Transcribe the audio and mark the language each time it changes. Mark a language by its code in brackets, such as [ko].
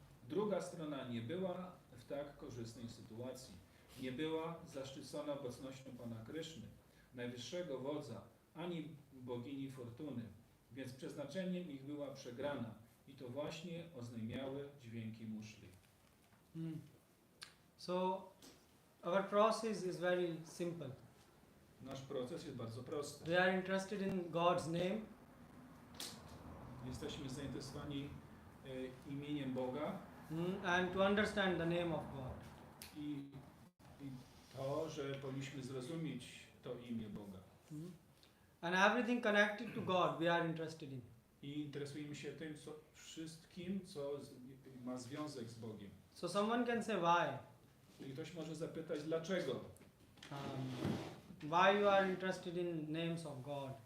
[pl] Druga strona nie była w tak korzystnej sytuacji. Nie była zaszczycona obecnością Pana Kryszny, najwyższego wodza, ani bogini Fortuny, więc przeznaczeniem ich była przegrana i to właśnie oznajmiały dźwięki muszli. [en] So our process is very simple. [pl] Nasz proces jest bardzo prosty. [en] We are interested in God's name. [pl] Jesteśmy zainteresowani imieniem Boga [en] And to understand the name of God. [pl] i to, że powinniśmy zrozumieć to imię Boga. [en] And everything connected to God we are interested in. [pl] I interesujemy się tym, wszystkim, co ma związek z Bogiem. [en] So someone can say why. [pl] I ktoś może zapytać, dlaczego? [en] Why you are interested in names of God?